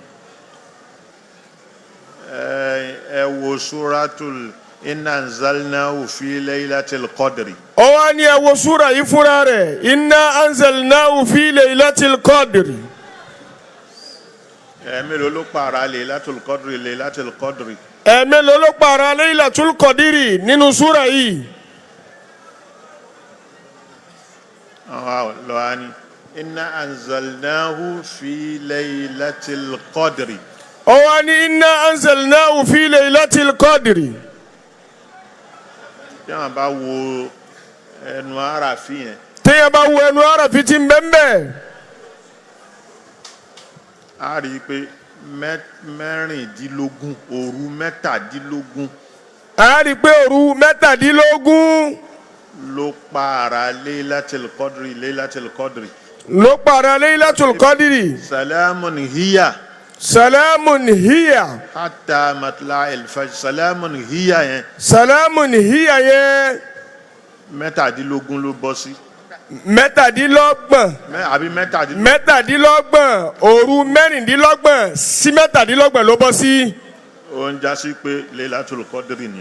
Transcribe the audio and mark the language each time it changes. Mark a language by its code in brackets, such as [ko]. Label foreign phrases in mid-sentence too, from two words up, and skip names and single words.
[yo] ẹ wo [ar] سورة إنا أنزلناه في ليلة القدر. [yo] ọwọ́ ní ẹ wo súra yìí fúnra rẹ̀ [ar] إنا أنزلناه في ليلة القدر. [yo] mélòó ló pààrà [ar] ليلة القدر ليلة القدر. [yo] mélòó ló pààrà [ar] ليلة القدر [yo] nínú súra yìí. lọ́wọ́ ni [ar] إنا أنزلناه في ليلة القدر. [yo] ọwọ́ ní [ar] إنا أنزلناه في ليلة القدر. [yo] tí wọ́n bá wo ẹnu àràfin yẹn. téèyàn bá wo ẹnu àràfin tí ń bẹ ń bẹ. a rí i pé mẹ́rìndínlógún òru mẹ́tàdínlógún. a rí i pé òru mẹ́tàdínlógún. ló pààrà [ar] ليلة القدر ليلة القدر. [yo] ló pààrà [ar] ليلة القدر. سلام هي. سلام هي. حتى مطلع الفجر سلام هي yẹn. سلام هي yẹn. [yo] mẹ́tàdínlógún ló bọ́ sí. mẹ́tàdínlọ́gbọ̀n. àbí mẹ́tàdínlógún. mẹ́tàdínlọ́gbọ̀n òru mẹ́rìndínlọ́gbọ̀n sí mẹ́tàdínlọ́gbọ̀n ló bọ́ sí. ó ń jásí pé [ar] ليلة القدر [yo] nìyẹn.